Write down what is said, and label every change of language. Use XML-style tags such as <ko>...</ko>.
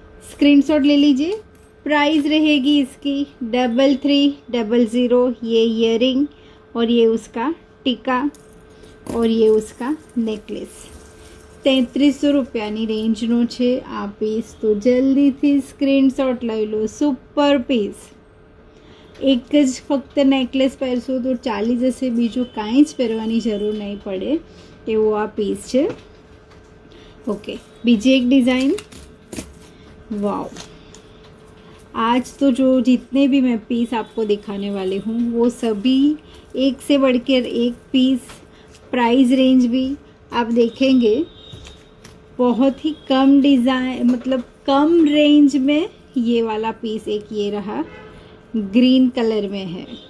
<hi>Screenshot ले लीजिए। Price रहेगी इसकी 3300। ये ईयरिंग और ये उसका टीका और ये उसका</hi> <gu>નેકલેસ 3300 રૂપિયાની રેન્જનો છે આ પીસ। તો જલ્દીથી સ્ક્રીનશોટ લઈ લો। સુપર પીસ, એક જ ફક્ત નેકલેસ પહેરશો તો ચાલી જશે, બીજું કાંઈ જ પહેરવાની જરૂર નહીં પડે એવો આ પીસ છે। ઓકે, બીજી એક ડિઝાઇન।</gu> <hi>वाओ, आज तो जो जितने भी मैं पीस आपको दिखाने वाली हूँ वो सभी एक से बढ़कर एक पीस। प्राइस रेंज भी आप देखेंगे बहुत ही कम डिज़ाइन, मतलब कम रेंज में ये वाला पीस एक ये रहा, ग्रीन कलर में है।</hi>